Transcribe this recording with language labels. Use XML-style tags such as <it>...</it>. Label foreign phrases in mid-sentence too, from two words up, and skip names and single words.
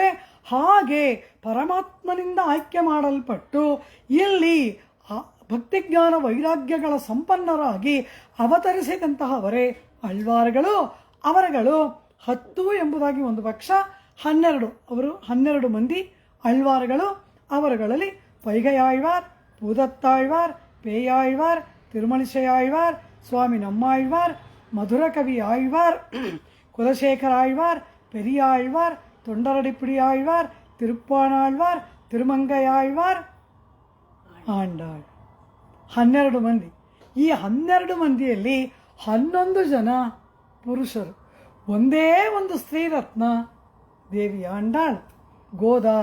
<kn>ಹಾಗೆ ಪರಮಾತ್ಮನಿಂದ ಆಯ್ಕೆ ಮಾಡಲ್ಪಟ್ಟು ಇಲ್ಲಿ ಭಕ್ತಿಜ್ಞಾನ ವೈರಾಗ್ಯಗಳ ಸಂಪನ್ನರಾಗಿ ಅವತರಿಸಿದಂತಹವರೇ ಆಳ್ವಾರುಗಳು. ಅವರುಗಳು 10 ಎಂಬುದಾಗಿ ಒಂದು ಪಕ್ಷ, 12 ಅವರು 12 ಮಂದಿ ಆಳ್ವಾರುಗಳು. ಅವರುಗಳಲ್ಲಿ ಪೈಗಯಾಳ್ವಾರ್, பூதத்தாழ்வார், பேயாழ்வார், திருமணிசையாழ்வார், சுவாமி நம்மாழ்வார், மதுரகவி ஆழ்வார், குலசேகர ஆழ்வார், பெரியாழ்வார், தொண்டரடிப்பிடி ஆழ்வார், ತಿರುಪ್ಪಾಣಾಳ್ವಾರ್, ತಿರುಮಂಗಯಾಳ್ವಾರ್, ಆಂಡಾಳ್. 12 ಮಂದಿ. ಈ 12 ಮಂದಿಯಲ್ಲಿ 11 ಜನ ಪುರುಷರು, ಒಂದೇ ಒಂದು ಸ್ತ್ರೀರತ್ನ ದೇವಿ ಆಂಡಾಳ್, ಗೋದಾ.</kn>